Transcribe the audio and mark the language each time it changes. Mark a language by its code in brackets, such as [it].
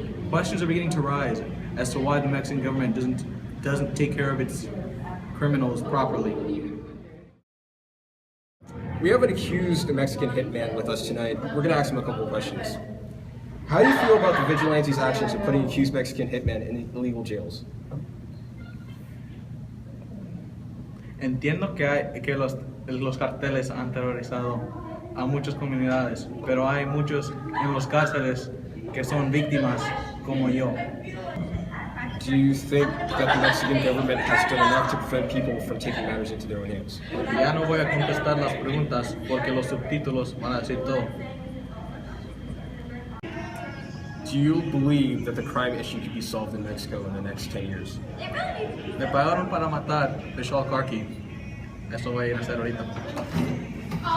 [en] Questions are beginning to rise as to why the Mexican government doesn't take care of its criminals properly. We have an accused Mexican hitman with us tonight. We're going to ask him a couple of questions. How do you feel about the vigilantes' actions of putting accused Mexican hitmen in illegal jails? [es] Entiendo que los carteles han terrorizado a muchas comunidades, pero hay muchos en los cárceles que son víctimas como yo. [en] Do you think that the Mexican government has done enough to prevent people from taking matters into their own hands? [es] Ya no voy a contestar las preguntas porque los subtítulos van a decir todo. [en] Do you believe that the crime issue could be solved in Mexico in the next 10 years? [es] Me pagaron para matar Vishal Karki. Eso voy a ir a hacer ahorita.